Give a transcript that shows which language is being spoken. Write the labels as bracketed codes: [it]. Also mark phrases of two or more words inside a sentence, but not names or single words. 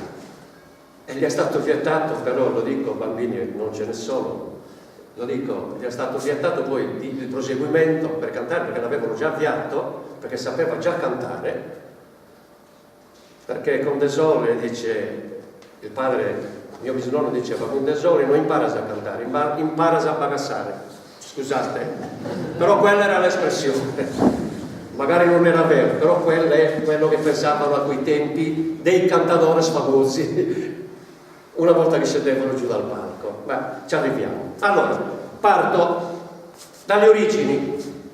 [it] E gli è stato vietato, però lo dico, bambini non ce ne sono, lo dico, gli è stato vietato poi il proseguimento per cantare, perché l'avevano già avviato, perché sapeva già cantare, perché con De Sole, dice il padre, mio bisnonno diceva, con De Sole [sc] non imparas a cantare, imparas a bagassare, [it] scusate, però quella era l'espressione. Magari non era vero, però quello è quello che pensavano a quei tempi dei cantadores famosi una volta che scendevano giù dal palco. Ma ci arriviamo. Allora, parto dalle origini.